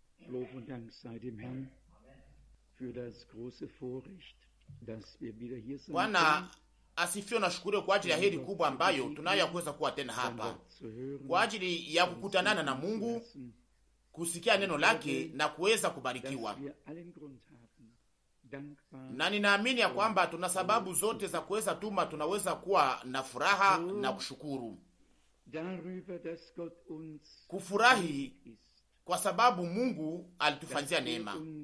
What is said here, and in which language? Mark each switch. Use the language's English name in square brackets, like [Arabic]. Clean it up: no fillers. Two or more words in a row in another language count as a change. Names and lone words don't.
[German] Lob und Dank sei dem Herrn für das große Vorrecht, dass wir wieder hier sind. [Swahili] Bwana asifiwe na shukuru kwa ajili ya heri kubwa ambayo tunayo ya kuweza kuwa tena hapa kwa ajili ya kukutanana na Mungu, kusikia neno lake na kuweza kubarikiwa. Na ninaamini ya kwamba tuna sababu zote za kuweza tuma tunaweza kuwa na furaha na kushukuru, kufurahi kwa sababu Mungu alitufanyia neema